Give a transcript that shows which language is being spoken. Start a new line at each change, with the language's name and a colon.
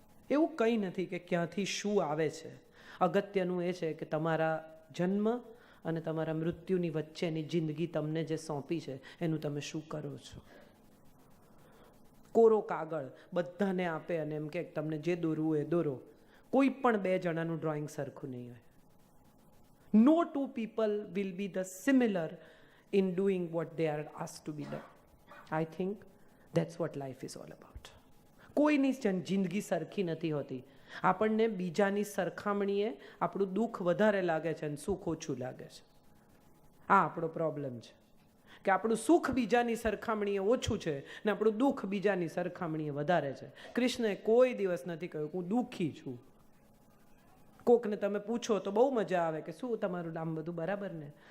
Gujarati: એવું કંઈ નથી કે ક્યાંથી શું આવે છે. અગત્યનું એ છે કે તમારા જન્મ અને તમારા મૃત્યુની વચ્ચેની જિંદગી તમને જે સોંપી છે એનું તમે શું કરો છો. કોરો કાગળ બધાને આપે અને એમ કે તમને જે દોરવું એ દોરો. કોઈ પણ બે જણાનું ડ્રોઈંગ સરખું નહીં હોય.
English: No two people will be the similar in doing what they are asked to be done. I think that's what life is all about.
Gujarati: કોઈની જિંદગી સરખી નથી હોતી. આપણને બીજાની સરખામણીએ આપણું દુઃખ વધારે લાગે છે અને સુખ ઓછું લાગે છે. આ આપણો પ્રોબ્લેમ છે કે આપણું સુખ બીજાની સરખામણીએ ઓછું છે ને આપણું દુઃખ બીજાની સરખામણીએ વધારે છે. કૃષ્ણએ કોઈ દિવસ નથી કહ્યું હું દુઃખી છું. કોકને તમે પૂછો તો બહુ મજા આવે કે શું તમારું નામ બધું બરાબર ને?